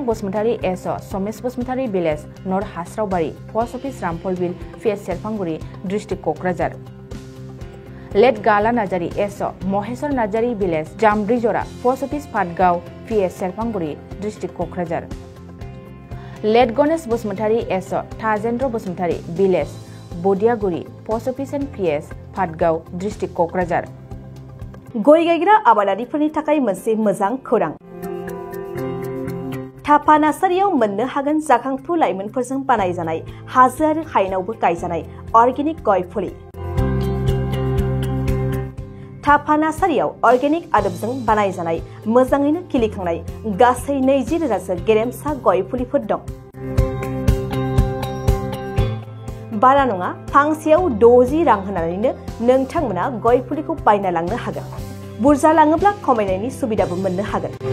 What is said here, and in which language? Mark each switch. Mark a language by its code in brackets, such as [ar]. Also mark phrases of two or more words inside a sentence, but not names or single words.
[en] Busmutari SO Somesh Busmutari Village Nor Hasraubari Post Office Rampolville PS Serpanguri District Kokrajar Led Gala Najari SO Moheswar Najari Village Jambrijora Post Office Phatgaw PS Serpanguri District Kokrajar Led Ganesh Busmutari SO Tajendra Busmutari Village Bodiaguri Post Office and PS Phatgaw District Kokrajar [brx] गय गायग्रा आबादारिफोरनि थाखाय मोनसे मोजां खौरां थापा नार्सारियाव मोननो हागोन जाखांफु लाइमोनफोरजों बानायजानाय हाजो आरो हायेनावबो गायजानाय अर्गेनिक गय फुलि थापा नार्सारियाव अर्गेनिक आदबजों बानायजानाय मोजाङैनो खिलिखांनाय गासै 20,000 गेरेमसा गय फुलिफोर दं बारा नङा फांसेयाव 60 रां होनानैनो नोंथांमोना गय फुलिखौ बायना लांनो हागोन बुरजा लाङोब्ला खमायनायनि सुबिदाबो मोननो हागोन